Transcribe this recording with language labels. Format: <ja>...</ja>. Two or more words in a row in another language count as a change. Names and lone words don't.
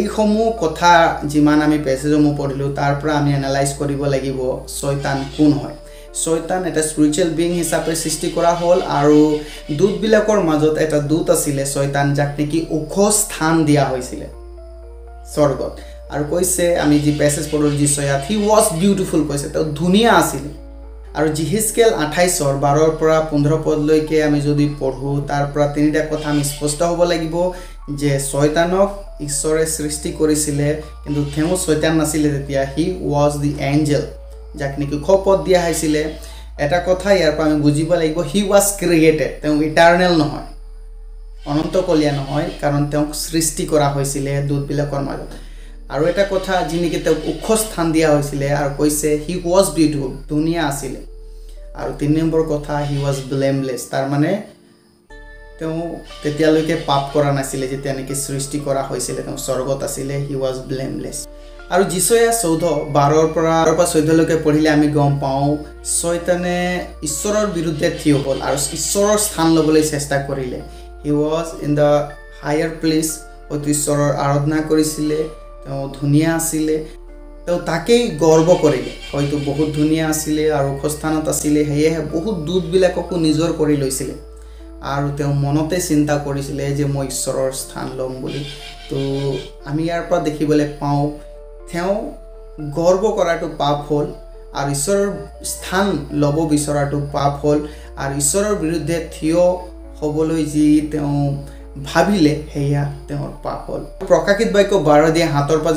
<as>সমূহ কথা যিমান আমি প্যাসেজসমূহ পঢ়িলো তাৰ পৰা আমি এনালাইজ কৰিব লাগিব শয়তান কোন হয় শয়তান এটা</as> <en>spiritual being</en> <as>হিচাপে সৃষ্টি কৰা হ'ল আৰু দূতবিলাকৰ মাজত এটা দূত আছিল শয়তান যাক নেকি ওখ স্থান দিয়া হৈছিল স্বৰ্গত আৰু কৈছে আমি যি প্যাসেজ পঢ়িলো যি সয়াত হি</as> <en>was beautiful</en> <as>কৈছে তো ধুনিয়া আছিল আৰু জিহিজকেল 28 12 পৰা 15 পদলৈকে আমি যদি পঢ়ো তাৰ পৰা তিনিটা কথা আমি স্পষ্ট হ'ব লাগিব যে শয়তানক ঈশ্বৰে সৃষ্টি কৰিছিল কিন্তু তেওঁ শয়তান নাছিল তেতিয়া হি</as> <en>was the angel</en> <as>যাক নেকি খপত দিয়া হৈছিল এটা কথা ইয়াৰ পৰা আমি বুজিব লাগিব</as> <en>he was created</en> <as>তেওঁ ইটাৰনেল নহয় অনন্তকলীয়া নহয় কাৰণ তেওঁক সৃষ্টি কৰা হৈছিল দূতবিলাকৰ মাজত আৰু এটা কথা যি নেকি তেওঁক ওখ স্থান দিয়া হৈছিল আৰু কৈছে</as> <en>he was beautiful</en> <as>ধুনিয়া আছিল আৰু 3 নম্বৰ কথা</as> <en>he was blameless</en> <as>তাৰ মানে তেওঁ তেতিয়ালৈকে পাপ কৰা নাছিল যেতিয়া নেকি সৃষ্টি কৰা হৈছিল তেওঁ স্বৰ্গত আছিল</as> <en>he was blameless</en> <as>আৰু যিছয়া 14:12 পৰা 14 লৈকে পঢ়িলে আমি গম পাওঁ শয়তানে ঈশ্বৰৰ বিৰুদ্ধে থিয় হ'ল আৰু ঈশ্বৰৰ স্থান ল'বলৈ চেষ্টা কৰিলে</as> <en>he was in the higher place</en> <as>অতি ঈশ্বৰৰ আৰাধনা কৰিছিল তেওঁ ধুনিয়া আছিল তেওঁ তাকেই গৰ্ব কৰিলে হয়তো বহুত ধুনীয়া আছিলে আৰু খস্থানত আছিলে সেয়েহে বহুত দূতবিলাককো নিজৰ কৰি লৈছিলে আৰু তেওঁ মনতে চিন্তা কৰিছিলে যে মই ঈশ্বৰৰ স্থান ল'ম বুলি তো আমি ইয়াৰ পৰা দেখিবলৈ পাওঁ তেওঁ গৰ্ব কৰাটো পাপ হ'ল আৰু ঈশ্বৰৰ স্থান ল'ব বিচৰাটো পাপ হ'ল আৰু ঈশ্বৰৰ বিৰুদ্ধে থিয় হ'বলৈ যি তেওঁ ভাবিলে সেয়া তেওঁৰ পাপ হ'ল প্ৰকাশিত বাক্য 12 পৰা</as>